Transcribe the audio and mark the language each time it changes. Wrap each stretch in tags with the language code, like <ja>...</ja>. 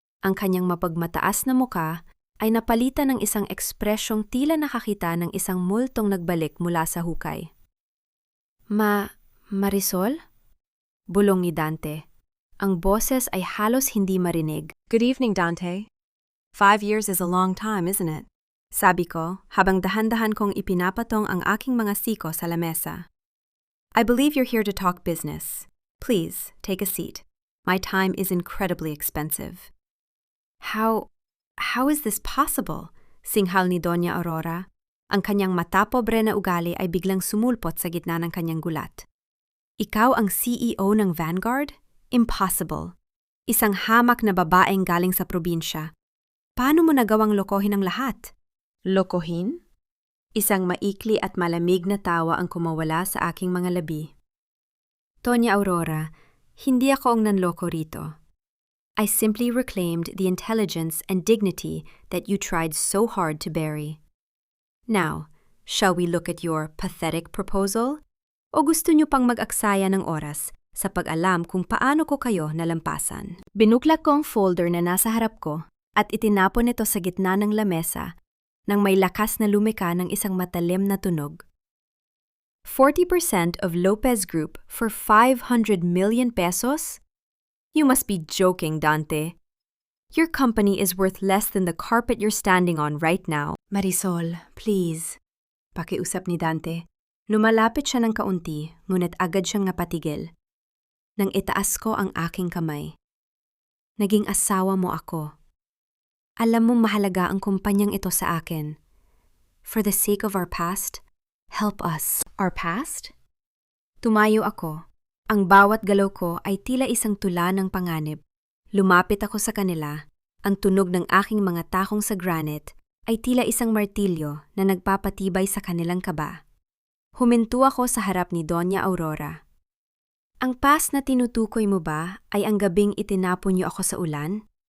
<tl>Ang kanyang mapagmataas na muka ay napalitan ng isang ekspresyong tila nakakita ng isang multong nagbalik mula sa hukay. Marisol? Bulong ni Dante. Ang boses ay halos hindi marinig.</tl> <en>Good evening, Dante. 5 years is a long time, isn't it?</en> <tl>Sabi ko, habang dahan-dahan kong ipinapatong ang aking mga siko sa lamesa.</tl> <en>I believe you're here to talk business. Please, take a seat. My time is incredibly expensive. How is this possible?</en> <tl>Singhal ni Doña Aurora. Ang kanyang matapobre na ugali ay biglang sumulpot sa gitna ng kanyang gulat. Ikaw ang CEO ng Vanguard? Impossible. Isang hamak na babaeng galing sa probinsya. Paano mo nagawang lokohin ang lahat? Lokohin? Isang maikli at malamig na tawa ang kumawala sa aking mga labi. Doña Aurora, hindi ako ang nanloko rito.</tl> <en>I simply reclaimed the intelligence and dignity that you tried so hard to bury. Now, shall we look at your pathetic proposal?</en> <tl>O gusto niyo pang mag-aksaya ng oras sa pag-alam kung paano ko kayo nalampasan? Binuklak ko ang folder na nasa harap ko at itinapon ito sa gitna ng lamesa nang may lakas na lumika ng isang matalim na tunog.</tl> <en>40% of Lopez Group for 500 million pesos? You must be joking, Dante. Your company is worth less than the carpet you're standing on right now.</en> <tl>Marisol, please. Pakiusap ni Dante. Lumalapit siya ng kaunti, ngunit agad siyang napatigil. Nang itaas ko ang aking kamay. Naging asawa mo ako. Alam mo mahalaga ang kumpanyang ito sa akin.</tl> <en>For the sake of our past, help us. Our past?</en> <tl>Tumayo ako. Ang bawat galaw ko ay tila isang tula ng panganib. Lumapit ako sa kanila. Ang tunog ng aking mga takong sa granite ay tila isang martilyo na nagpapatibay sa kanilang kaba. Huminto ako sa harap ni Doña Aurora. Ang past na tinutukoy mo ba ay ang gabing itinapon niyo ako sa ulan?</tl>